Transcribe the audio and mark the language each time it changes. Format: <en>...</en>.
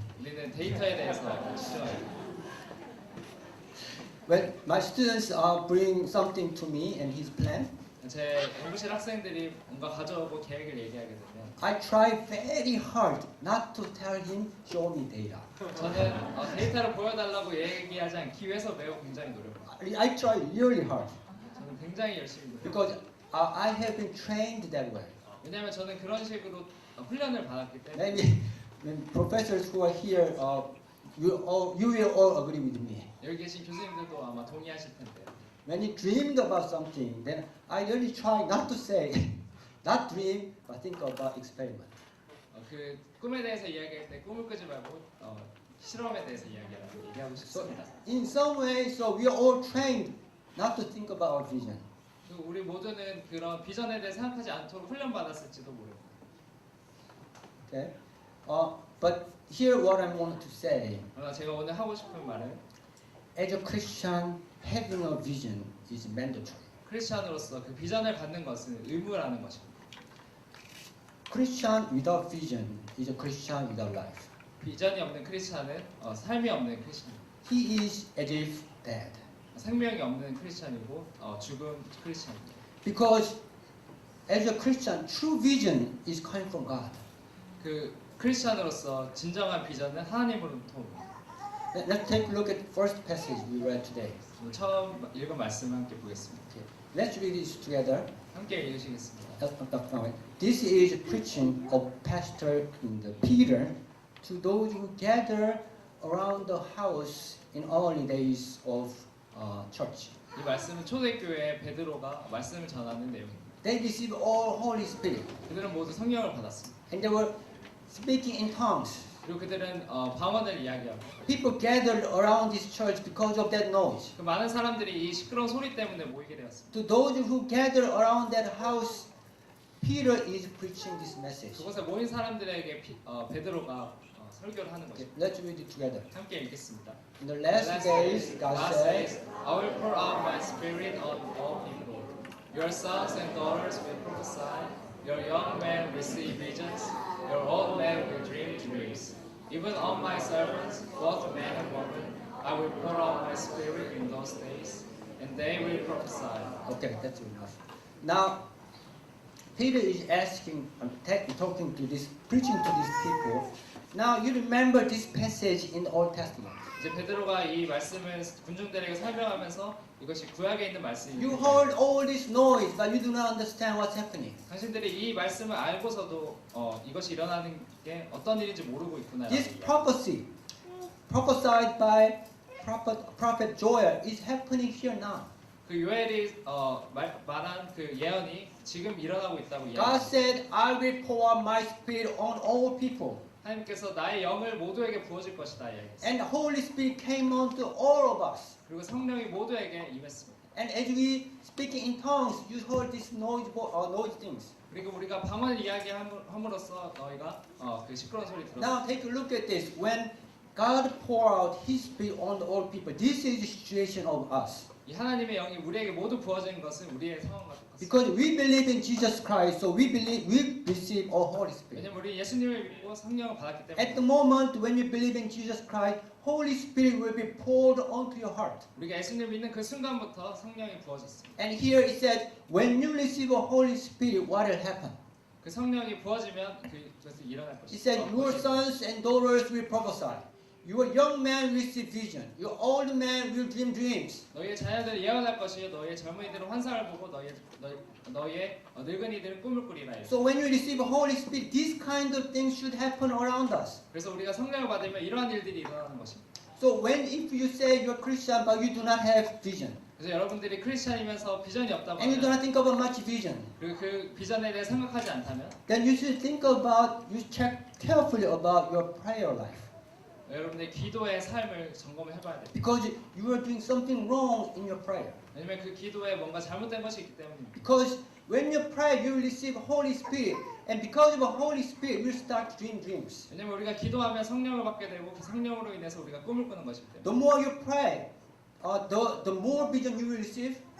<ko>우리는 데이터에 대해서 치료해요.</ko> <en>When my students bring something to me and his plan,</en> <ko>제 공부실 학생들이 뭔가 가져오고 계획을 얘기하게 되면</ko> <en>I try very hard not to tell him, show me data.</en> <ko>저는 데이터를 보여달라고 얘기하지 않기 위해서 매우 굉장히 노력합니다.</ko> <en>I try really hard</en> <ko>저는 굉장히 열심히 노력합니다.</ko> <en>because I have been trained that way.</en> <ko>왜냐하면 저는 그런 식으로 훈련을 받았기 때문에</ko> <en>Maybe when professors who are here, you will all agree with me.</en> <ko>여기 계신 교수님들도 아마 동의하실 텐데요.</ko> <en>When you dreamed about something, then I really try not to say, not dream, but think about experiment.</en> <ko>그 꿈에 대해서 이야기할 때 꿈을 꾸지 말고 실험에 대해서 얘기하고</ko> <en>So</en> <ko>싶습니다.</ko> <en>in some way, so we are all trained not to think about our vision.</en> <ko>그리고 우리 모두는 그런 비전에 대해 생각하지 않도록 훈련받았을지도 모릅니다.</ko> <en>Okay, but here what I want to say,</en> <ko>그러나 제가 오늘 하고 싶은 말은</ko> <en>as a Christian, having a vision is mandatory.</en> <ko>크리스찬으로서 그 비전을 갖는 것은 의무라는 것입니다.</ko> <en>Christian without vision is a Christian without life.</en> <ko>비전이 없는 크리스찬은 삶이 없는 크리스찬입니다.</ko> <en>He is as if dead.</en> <ko>생명이 없는 크리스찬이고 죽은 크리스찬입니다.</ko> <en>Because as a Christian, true vision is coming from God.</en> <ko>그 크리스찬으로서 진정한 비전은 하나님으로부터 옵니다.</ko> <en>Let's take a look at the first passage we read today.</en> <ko>처음 읽은 말씀을 함께 보겠습니다.</ko> <en>Okay. Let's read this together.</en> <ko>함께 읽으시겠습니다.</ko> <en>This is preaching of Pastor Peter to those who gather around the house in early days of church.</en> <ko>이 말씀은 초대교회 베드로가 말씀을 전하는 내용입니다.</ko> <en>They received all Holy Spirit,</en> <ko>그들은 모두 성령을 받았습니다.</ko> <en>and they were speaking in tongues.</en> <ko>그리고 그들은 방언을 이야기하고</ko> <en>People gathered around this church because of that noise.</en> <ko>그 많은 사람들이 이 시끄러운 소리 때문에 모이게 되었습니다.</ko> <en>To those who gather around that house, Peter is preaching this message.</en> <ko>그곳에 모인 사람들에게 베드로가 설교를 하는</ko> <en>Okay,</en> <ko>것입니다.</ko> <en>let's read it together.</en> <ko>함께 읽겠습니다.</ko> <en>In the last days, God says, I will pour out my spirit on all people. Your sons and daughters will prophesy. Your young men will see visions. Your old men will dream dreams. Even on my servants, both man and woman, I will pour out my spirit in those days, and they will prophesy. Okay, that's enough. Now, Peter is asking, talking to this, preaching to these people. Now you remember this passage in the Old Testament.</en> <ko>이제 베드로가 이 말씀을 군중들에게 설명하면서 이것이 구약에 있는</ko> <en>You</en> <ko>말씀입니다.</ko> <en>heard all this noise, but you do not understand what's happening.</en> <ko>당신들이 이 말씀을 알고서도 이것이 일어나는 게 어떤 일인지 모르고 있구나.</ko> <en>This prophecy, prophesied by prophet Joel, is happening here now.</en> <ko>그 요엘이 말한 그 예언이 지금 일어나고 있다고</ko> <en>God</en> <ko>이야기합니다.</ko> <en>said, I will pour out my spirit on all people.</en> <ko>하나님께서 나의 영을 모두에게 부어줄 것이다 이야기했어요.</ko> <en>And the Holy Spirit came on to all of us.</en> <ko>그리고 성령이 모두에게 임했습니다.</ko> <en>And as we speaking in tongues, you heard this noise things.</en> <ko>그리고 우리가 방언을 이야기함으로써 너희가 그 시끄러운 소리 들었어.</ko> <en>Now take a look at this. When God pour out His Spirit on all people, this is the situation of us.</en> <ko>이 하나님의 영이 우리에게 모두 부어진 것은 우리의 상황과 똑같습니다.</ko> <en>Because we believe in Jesus Christ, so we receive all Holy Spirit.</en> <ko>왜냐면 우리 예수님을 믿고 성령을 받았기 때문에.</ko> <en>At the moment when you believe in Jesus Christ, Holy Spirit will be poured onto your heart.</en> <ko>우리가 예수님을 믿는 그 순간부터 성령이 부어졌습니다.</ko> <en>And here it said, when you receive a Holy Spirit, what will happen?</en> <ko>그 성령이 부어지면 그것이 일어날</ko> <en>It</en> <ko>것입니다.</ko> <en>said, your sons and daughters will prophesy. Your young man will see vision. Your old man will dream dreams.</en> <ko>너희의 자녀들이 예언할 것이요 너희의 젊은이들은 환상을 보고 너희의 늙은이들은 꿈을 꾸리라.</ko> <en>So when you receive a Holy Spirit, these kind of things should happen around us.</en> <ko>그래서 우리가 성령을 받으면 이러한 일들이 일어나는 것입니다.</ko> <en>So if you say you're Christian but you do not have vision,</en> <ko>그래서 여러분들이 크리스찬이면서 비전이 없다고</ko> <en>and you do</en> <ko>하면</ko> <en>not think about much vision,</en> <ko>그리고 그 비전에 대해 생각하지 않다면</ko> <en>then you should you check carefully about your prayer life.</en> <ko>여러분의 기도의 삶을 점검을 해봐야 돼요.</ko> <en>Because you are doing something wrong in your prayer.</en> <ko>왜냐면 그 기도에 뭔가 잘못된 것이 있기 때문입니다.</ko> <en>Because when you pray, you receive Holy Spirit, and because of the Holy Spirit, you start to dream dreams.</en> <ko>왜냐면 우리가 기도하면 성령을 받게 되고 그 성령으로 인해서 우리가 꿈을 꾸는 것이기 때문에.</ko> <en>The more you pray, the more vision you will receive.</en>